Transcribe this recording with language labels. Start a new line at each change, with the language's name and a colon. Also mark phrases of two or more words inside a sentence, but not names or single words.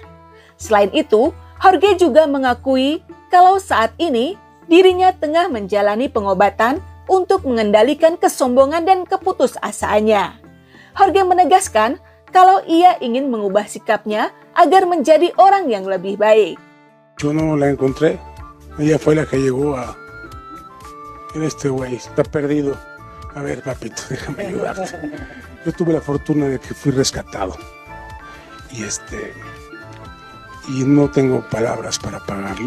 Indonesian: Selain itu, Jorge juga mengakui kalau saat ini dirinya tengah menjalani pengobatan untuk mengendalikan kesombongan dan keputusasaannya. Jorge menegaskan kalau ia ingin mengubah sikapnya agar menjadi orang yang lebih baik.
Spanish: Yo no la encontré, ella fue la que llegó a... Este güey está perdido. A ver, papito, déjame ayudarte. Yo tuve la fortuna de que fui rescatado. Y no tengo palabras para pagarlo.